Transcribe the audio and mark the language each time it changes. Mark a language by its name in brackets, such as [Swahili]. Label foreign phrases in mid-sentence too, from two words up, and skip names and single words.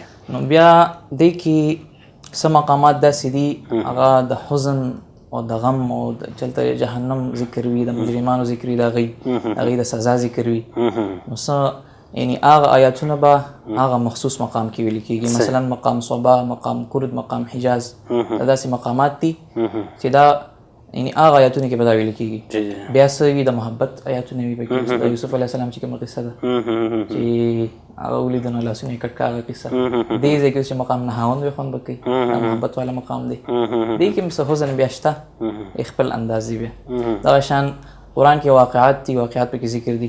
[Pashto] نو بیا دې کې څه مقامات داسې دي هغه د حزن او د غم او چلته جهنم ذکر وي د مجرمانو ذکر وي د هغوی د سزا ذکر وي نو څه یعنی هغه آیاتونه به هغه مخصوص مقام کې ویل کېږي مثلا مقام صبا مقام کرد مقام حجاز دا داسې مقامات دي چې دا یعنی هغه آیاتونه کې به دا ویل کېږي بیا څه وي د محبت آیاتونه وي پکې د یوسف علیه السلام چې کومه قصه ده چې هغه ولیدل نو لاسونه یې کټ کړه هغه قصه دې ځای کې چې مقام نهاوند وي خوند به کوي دا محبت والا مقام دی دې کې هم څه حزن بیا شته خپل انداز دی بیا دغه شان قرآن کې واقعات دي واقعات پکې ذکر دي